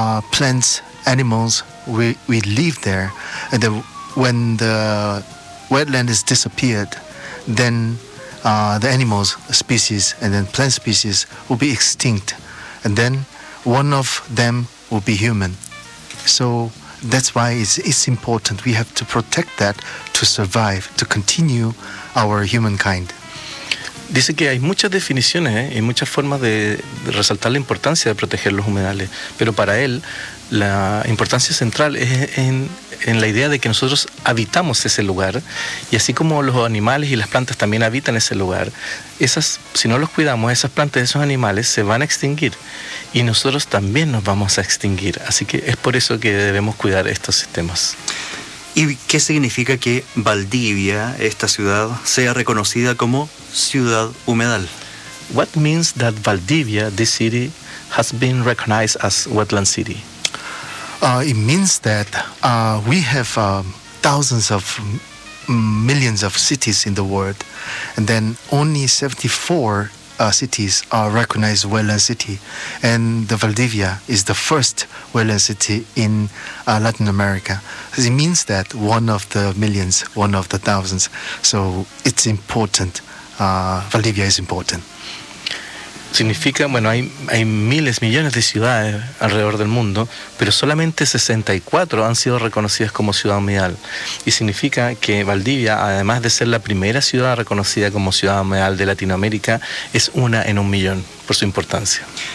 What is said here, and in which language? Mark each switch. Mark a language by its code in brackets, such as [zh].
[en] Plants, animals, we live there. And the, when the wetland is disappeared, then the animals, species, and then plant species will be extinct. And then one of them will be human. So that's why it's important. We have to protect that to survive, to continue our humankind. [es] Dice que hay muchas definiciones y muchas formas de resaltar la importancia de proteger los humedales, pero para él la importancia central es en la idea de que nosotros habitamos ese lugar, y así como los animales y las plantas también habitan ese lugar, esas, si no los cuidamos, esas plantas, esos animales se van a extinguir y nosotros también nos vamos a extinguir. Así que es por eso que debemos cuidar estos sistemas. ¿Y qué significa que Valdivia, esta ciudad, sea reconocida como ciudad humedal? [en] What means that Valdivia, this city, has been recognized as wetland city? It means that we have thousands of millions of cities in the world, and then only 74 cities are recognized wetland city, and the Valdivia is the first wetland city in Latin America. It means that one of the millions, one of the thousands. So it's important. Valdivia is important. [es] Significa, bueno, hay miles, millones de ciudades alrededor del mundo, pero solamente 64 han sido reconocidas como ciudad humedal. Y significa que Valdivia, además de ser la primera ciudad reconocida como ciudad humedal de Latinoamérica, es una en un millón por su importancia.